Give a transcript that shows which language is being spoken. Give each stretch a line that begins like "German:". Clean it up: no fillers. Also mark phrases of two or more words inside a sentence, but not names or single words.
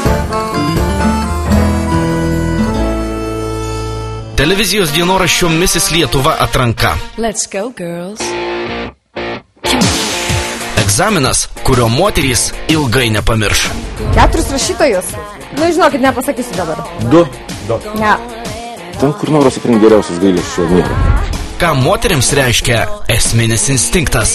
Lithuanian: Televizijos dienoraščio Mrs. Lietuva atranka.
English: Let's go, girls.
Lithuanian: Egzaminas, kurio moterys ilgai nepamirš. 4 rašytojus. Nu, žinokit, nepasakysiu dabar. 2. Ne. Ten, kur nors aplink geriausius gailesčio nėra. Ką moterims reiškia esminis instinktas.